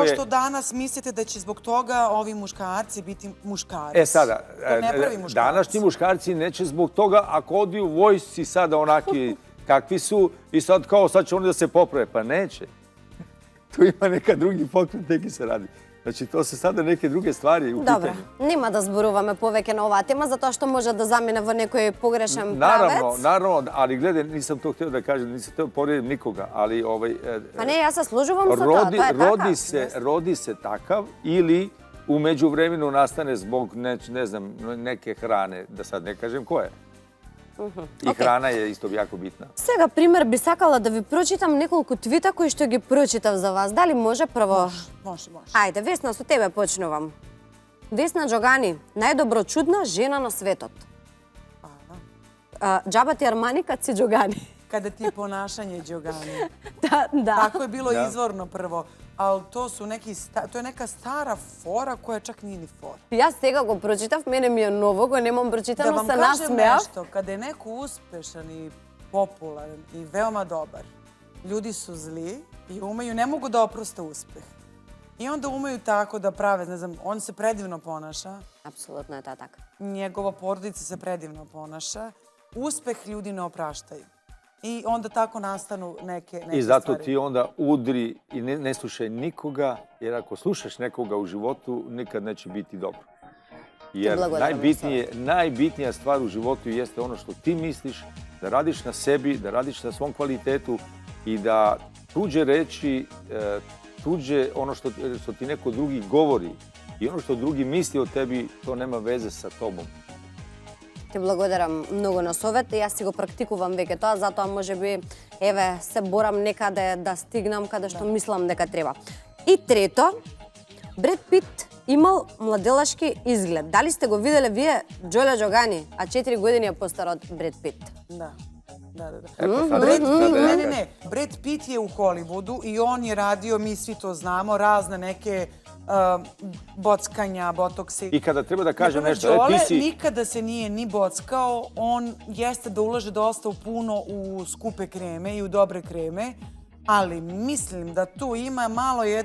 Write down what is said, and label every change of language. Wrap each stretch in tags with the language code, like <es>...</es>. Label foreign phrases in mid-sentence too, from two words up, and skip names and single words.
<sr>Nije kao što danas mislite da će zbog toga ovi muškarci biti muškarci. Sada, današnji muškarci neće zbog toga, ako odi u vojsci sada onaki kakvi su i sad kao sad će oni da se poprave, pa neće. Tu ima neka drugi pokret, neki se radi. Znači, to su sada neke druge stvari u</sr> <mk>Добре,</mk> <sr>pitanju.</sr> <mk>нема да зборуваме повеќе на оваа тема, затоа што може да замине во некој погрешен правец.</mk> <sr>Naravno, ali gledaj, nisam to htio da kažem, nisam htio povrijedim nikoga, ali</sr> <mk>Па не, јас се сложувам со тоа, тоа е така.</mk> <sr>rodi se takav ili u međuvremenu nastane zbog ne znam, neke hrane, da sad ne kažem koje. I hrana je isto jako bitna.</sr> <mk>Сега, пример, би сакала да ви прочитам неколку твита кои што ги прочитав за вас. Дали може прво?</mk> <sr>Može.</sr> <mk>Ајде, Весна, со тебе почнувам. Весна Джогани, најдоброчудна жена на светот.</mk> <sr>Џаба ти Армани кад си Джогани. Kada ti je ponašanje Đogani.</sr> <mk>Да.</mk> <sr>Tako je bilo izvorno prvo. Ali to je neka stara fora koja čak nije ni fora.</sr> <mk>Јас сега го прочитав, мене ми е ново, го немам прочитано,</mk> <sr>Da vam</sr> <mk>се</mk> <sr>kažem</sr> <mk>насмеав.</mk> <sr>nešto, kada je neko uspešan i popularan i veoma dobar, ljudi su zli i ne mogu da oproste uspeh. I onda umeju tako da prave, ne znam, on se predivno ponaša,</sr> <mk>Апсолутно е тоа така.</mk> <sr>njegova porodica se predivno ponaša, uspeh ljudi ne opraštaju. I onda tako nastanu neke I zato stvari. ti onda udri i ne slušaj nikoga, jer ako slušaš nekoga u životu, nikad neće biti dobro. Jer najbitnija stvar u životu jeste ono što ti misliš, da radiš na sebi, da radiš na svom kvalitetu i da tuđe reči, tuđe ono što ti neko drugi govori i ono što drugi misli o tebi, to nema veze sa tobom.</sr> <mk>Ти благодарам многу на совет. Јас си го практикувам веќе тоа, затоа можеби еве се борам некаде да стигнам каде што мислам дека треба. И трето, Бред Пит имал младелашки изглед. Дали сте го виделе вие Џолја Џогани, а 4 години е постар од Бред Пит?</mk> <sr>Da. Ne. Brad Pitt je u Hollywoodu i on je radio, mi svi to znamo, razne neke bockanja, botokse. I kada treba da kažem nešto, Đole ti si... nikada se nije ni bockao, on jeste da ulaže dosta puno u skupe kreme i u dobre kreme, ali mislim da tu ima malo</sr>